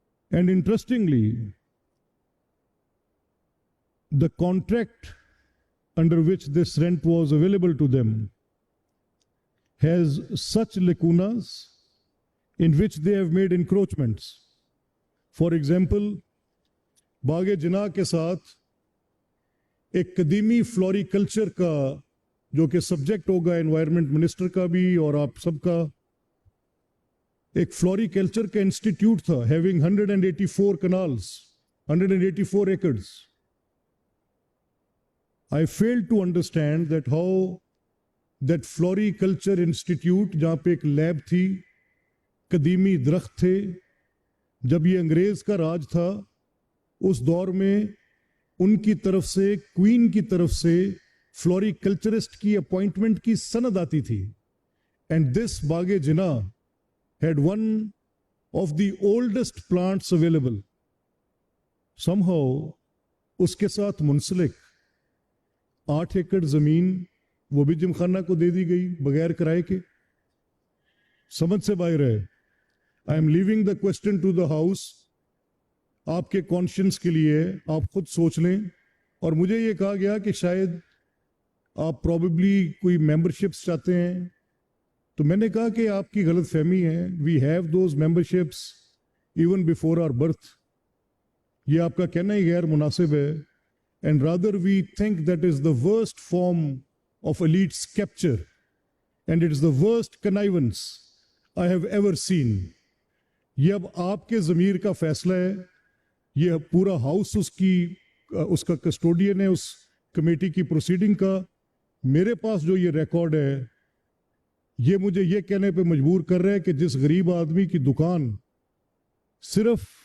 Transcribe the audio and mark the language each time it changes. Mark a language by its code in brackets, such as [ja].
[en] And interestingly, the contract under which this rent was available to them has such lacunas in which they have made encroachments. For example, [ur] باغ جناح کے ساتھ ایک قدیمی floriculture کا جو کہ subject ہوگا environment minister کا بھی اور آپ سب کا، ایک فلوریکلچر کا انسٹیٹیوٹ تھا [en] Having 184 canals, 184 acres. I failed to understand that how that floriculture institute [ur] جہاں پہ ایک لیب تھی، قدیمی درخت تھے، جب یہ انگریز کا راج تھا اس دور میں ان کی طرف سے، کوئین کی طرف سے فلوریکلچرسٹ کی اپوائنٹمنٹ کی سند آتی تھی. [en] And this Bagh Jinnah had one of the oldest plants available. Somehow [ur] اس کے ساتھ منسلک 8 ایکڑ زمین وہ بھی جمخانہ کو دے دی گئی بغیر کرائے کے. سمجھ سے باہر ہے. [en] I am leaving the question to the house. [ur] آپ کے کانشنس کے لیے آپ خود سوچ لیں. اور مجھے یہ کہا گیا کہ شاید آپ پروبیبلی کوئی ممبرشپس چاہتے ہیں، تو میں نے کہا کہ آپ کی غلط فہمی ہے. [en] We have those memberships even before our birth. [ur] یہ آپ کا کہنا ہی غیر مناسب ہے. [en] And rather we think that is the worst form of elites capture and it is the worst connivance I have ever seen. [ur] یہ اب آپ کے ضمیر کا فیصلہ ہے. یہ پورا ہاؤس اس کا کسٹوڈین ہے اس کمیٹی کی پروسیڈنگ کا. میرے پاس جو یہ ریکارڈ ہے یہ مجھے یہ کہنے پہ مجبور کر رہا ہے کہ جس غریب آدمی کی دکان صرف